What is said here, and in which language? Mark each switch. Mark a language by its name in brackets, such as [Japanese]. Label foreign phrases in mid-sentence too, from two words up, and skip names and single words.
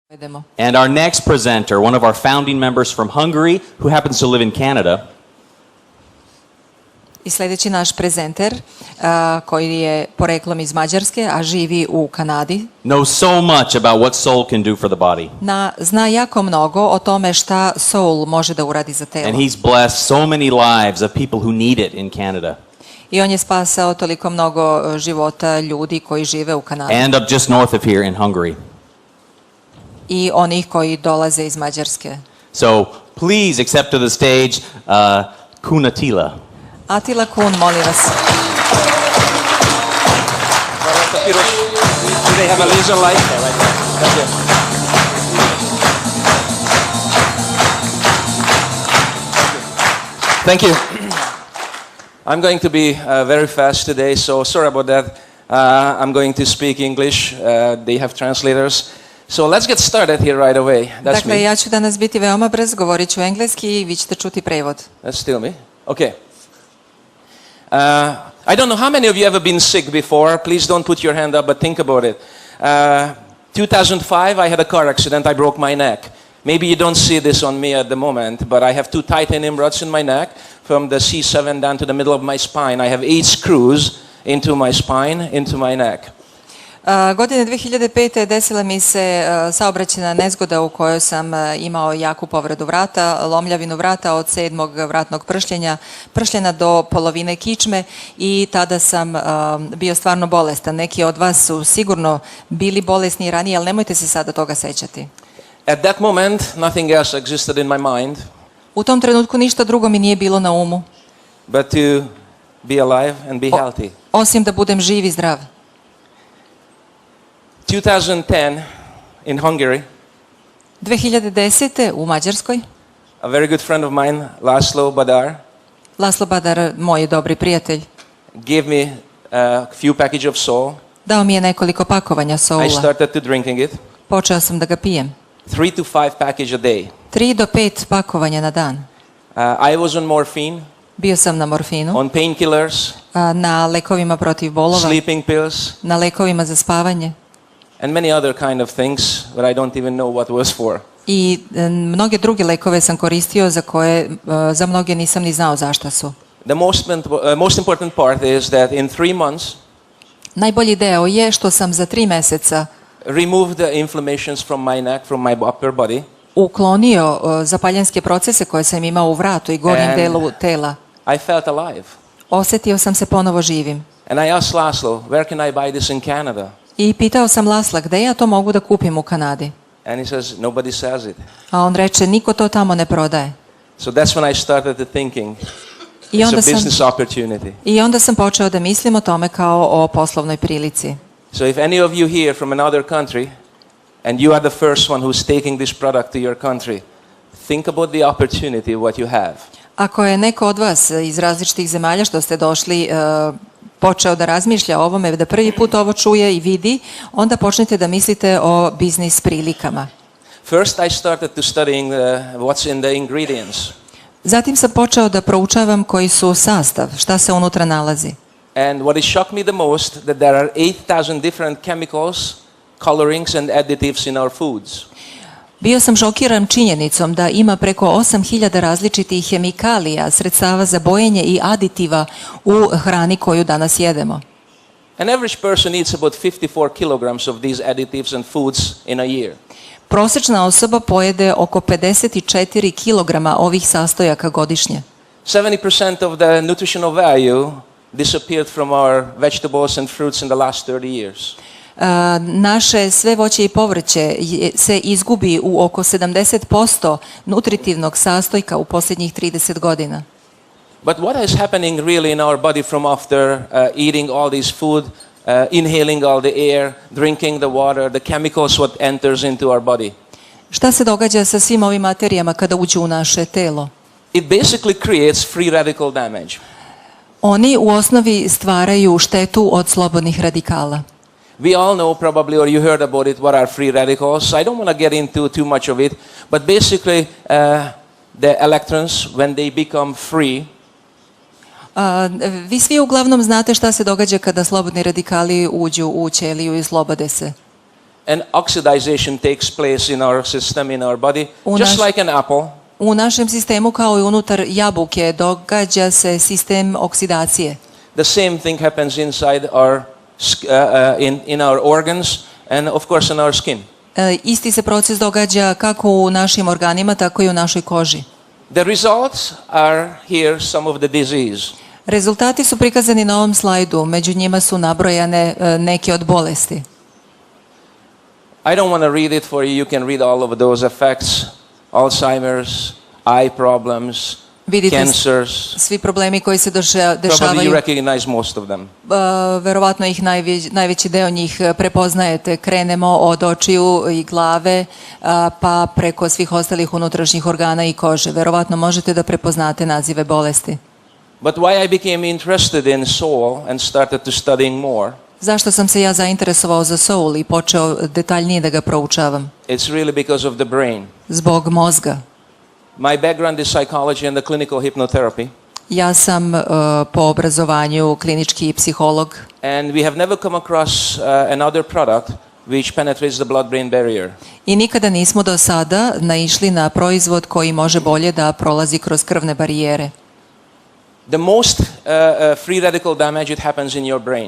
[English] And our next presenter, one of our founding members from Hungary, who happens to live in Canada. [Serbian] I sljedeći naš prezenter, koji je poreklom iz Mađarske, a živi u Kanadi, [English] knows so much about what soul can do for the body. [Serbian] Zna jako mnogo o tome šta soul može da uradi za telo. [English] And he's blessed so many lives of people who need it in Canada. [Serbian] I on je spasao toliko mnogo života ljudi koji žive u Kanadi. [English] And of just north of here in Hungary. [Serbian] I onih koji dolaze iz Mađarske. [English] So please accept to the stage Attila. Attila Kun, [Serbian] molim vas. [English] Do they have a laser light? Yeah, right there. That's it. Thank you. I'm going to be very fast today, so sorry about that. I'm going to speak English. They have translators. So let's get started here right away. That's [Serbian] Dakle, [English] me. [Serbian] ja ću danas biti veoma brz, govorit ću engleski i vi ćete čuti prevod. [English] That's still me? Okay. I don't know how many of you ever been sick before. Please don't put your hand up, but think about it. 2005, I had a car accident. I broke my neck. Maybe you don't see this on me at the moment, but I have 2 titanium rods in my neck from the C7 down to the middle of my spine. I have 8 screws into my spine, into my neck. [Serbian] Godine 2005. desila mi se saobraćajna nezgoda u kojoj sam imao jaku povredu vrata, lomljavinu vrata od 7. vratnog pršljena do polovine kičme i tada sam bio stvarno bolestan. Neki od vas su sigurno bili bolesni ranije, ali nemojte se sada toga sećati. [English] At that moment, nothing else existed in my mind. [Serbian] U tom trenutku ništa drugo mi nije bilo na umu. [English] But to be alive and be healthy. [Serbian] Osim da budem živ i zdrav. [English] 2010 in Hungary. [Serbian] 2010. u Mađarskoj. [English] A very good friend of mine, Laszlo Badar. [Serbian] Laszlo Badar, moj dobri prijatelj. [English] Gave me a few package of soul. [Serbian] Dao mi je nekoliko pakovanja soula. [English] I started to drinking it. [Serbian] Počeo sam da ga pijem. [English] 3 to 5 package a day. [Serbian] 3 do 5 pakovanja na dan. [English] I was on morphine. [Serbian] Bio sam na morfinu. [English] On painkillers. [Serbian] Na lekovima protiv bolova. [English] Sleeping pills. [Serbian] Na lekovima za spavanje. [English] And many other kind of things that I don't even know what was for. [Serbian] I mnoge druge lekove sam koristio za koje za mnoge nisam ni znao zašta su. [English] The most important part is that in 3 months. [Serbian] Najbolji deo je što sam za 3 meseca [English] removed the inflammations from my neck, from my upper body. [Serbian] Uklonio zapaljenske procese koje sam imao u vratu i gornjem delu tela. [English] I felt alive. [Serbian] Osjetio sam se ponovo živim. [English] And I asked Laszlo, where can I buy this in Canada? [Serbian] I pitao sam Lasla gde ja to mogu da kupim u Kanadi. [English] And he says, nobody sells it. [Serbian] A on reče, niko to tamo ne prodaje. [English] So that's when I started to thinking, it's a business opportunity. [Serbian] I onda sam počeo da mislim o tome kao o poslovnoj prilici. [English] So if any of you here from another country, and you are the first one who's taking this product to your country, think about the opportunity what you have. [Serbian] Ako je neko od vas iz različitih zemalja što ste došli počeo da razmišlja o ovome, da prvi put ovo čuje i vidi, onda počnete da mislite o biznis prilikama. [English] First I started to studying what's in the ingredients. [Serbian] Zatim sam počeo da proučavam koji su sastav, šta se unutra nalazi. [English] And what is shocked me the most that there are 8,000 different chemicals, colorings and additives in our foods. [Serbian] Bio sam šokiran činjenicom da ima preko 8.000 različitih hemikalija, sredstava za bojenje i aditiva u hrani koju danas jedemo. [English] An average person eats about 54 kilograms of these additives and foods in a year. [Serbian] Prosječna osoba pojede oko 54 kilograma ovih sastojaka godišnje. [English] 70% of the nutritional value disappeared from our vegetables and fruits in the last 30 years. [Serbian] Naše sve voće i povrće se izgubi u oko 70% nutritivnog sastojka u posljednjih 30 godina. [English] But what is happening really in our body from after eating all this food, inhaling all the air, drinking the water, the chemicals what enters into our body? [Serbian] Šta se događa sa svim ovim materijama kada uđu u naše telo? [English] It basically creates free radical damage. [Serbian] Oni u osnovi stvaraju štetu od slobodnih radikala. [English] We all know probably, or you heard about it, what are free radicals. I don't want to get into too much of it, but basically the electrons, when they become free, [Serbian] Vi svi uglavnom znate šta se događa kada slobodni radikali uđu u ćeliju i slobode se. [English] and oxidization takes place in our system, in our body, [Serbian] U [English] just [Serbian] naš- [English] like an apple. [Serbian] U našem sistemu kao i unutar jabuke događa se sistem oksidacije. [English] The same thing happens inside our in our organs and of course in our skin. [Serbian] Isti se proces događa kako u našim organima, tako i u našoj koži. [English] The results are here, some of the disease. [Serbian] Rezultati su prikazani na ovom slajdu, među njima su nabrojane neke od bolesti. [English] I don't want to read it for you. You can read all of those effects: Alzheimer's, eye problems, [Serbian] Vidite [English] cancers. [Serbian] svi problemi koji se [English] Probably you [Serbian] dešavaju. [English] recognize most of them. [Serbian] Verovatno ih najveći deo njih prepoznajete. Krenemo od očiju i glave pa preko svih ostalih unutrašnjih organa i kože. Verovatno možete da prepoznate nazive bolesti. [English] But why I became interested in soul and started to studying more, [Serbian] Zašto sam se ja zainteresovao za soul i počeo detaljnije da ga proučavam? [English] it's really because of the brain. [Serbian] Zbog mozga. [English] My background is psychology and the clinical hypnotherapy. [Serbian] Ja sam po obrazovanju klinički psiholog [English] And we have never come across another product which penetrates the blood-brain barrier. [Serbian] i nikada nismo do sada naišli na proizvod koji može bolje da prolazi kroz krvne barijere. [English] The most free radical damage, it happens in your brain.